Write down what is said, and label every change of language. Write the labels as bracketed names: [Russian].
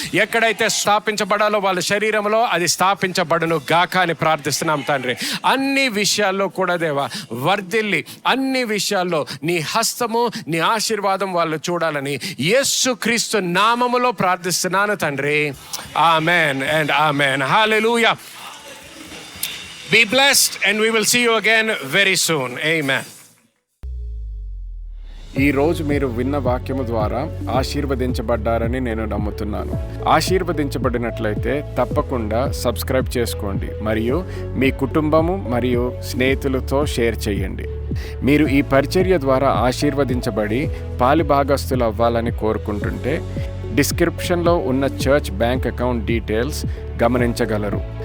[Telugu] ఎక్కడైతే స్థాపించబడాలో వాళ్ళ శరీరంలో అది స్థాపించబడును గాక అని ప్రార్థిస్తున్నాం తండ్రి. అన్ని విషయాల్లో కూడా దేవా వర్ధిల్లి, అన్ని విషయాల్లో నీ హస్తము, నీ ఆశీర్వాదం వాళ్ళు చూడాలని యేసుక్రీస్తు నామములో ప్రార్థిస్తున్నాను తండ్రి. Amen and amen. Hallelujah. [English] Be blessed and we will see you again very soon. Amen. [Telugu] ఈ రోజు మీరు విన్న వాక్యము ద్వారా ఆశీర్వదించబడ్డారని నేను నమ్ముతున్నాను. ఆశీర్వదించబడినట్లయితే తప్పకుండా సబ్స్క్రైబ్ చేసుకోండి మరియు మీ కుటుంబము మరియు స్నేహితులతో షేర్ చేయండి. మీరు ఈ పరిచర్య ద్వారా ఆశీర్వదించబడి పాలిభాగస్తులు అవ్వాలని కోరుకుంటుంటే డిస్క్రిప్షన్లో ఉన్న చర్చ్ బ్యాంక్ అకౌంట్ డీటెయిల్స్ గమనించగలరు.